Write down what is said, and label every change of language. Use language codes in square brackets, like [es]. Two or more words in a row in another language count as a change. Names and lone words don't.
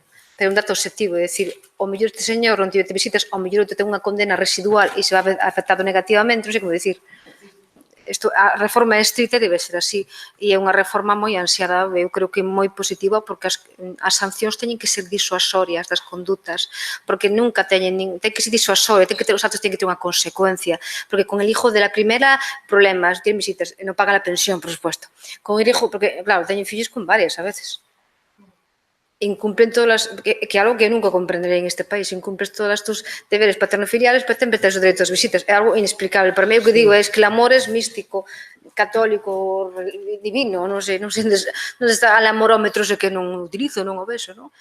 [gl] Pero é un dato obxectivo. É dicir, o mellor este señor non tivete visitas, o mellor outro ten unha condena residual e se va afectado negativamente, non sei como dicir. Isto, a reforma é estrita e debe ser así, e é unha reforma moi ansiada, eu creo que moi positiva, porque as sancións teñen que ser disuasorias das condutas, porque nunca ten que ser disuasoria, os actos teñen que ter unha consecuencia, porque [es] con el hijo de la primera, problemas, tienen visitas, [gl] non pagan a pensión, [es] por supuesto, con el hijo, porque claro, [gl] teñen fillos con varias a veces, incumplen todas as, que é algo que eu nunca comprenderei en este país, [es] incumples todas tus deberes paternofiliales, [gl] pero sempre tens o dereito ás visitas, é algo inexplicable. [es] Para mí [gl] o que digo é que [es] el amor [gl] é místico, católico, divino, non sei onde está el amorómetro ese que non utilizo, non o vexo, non?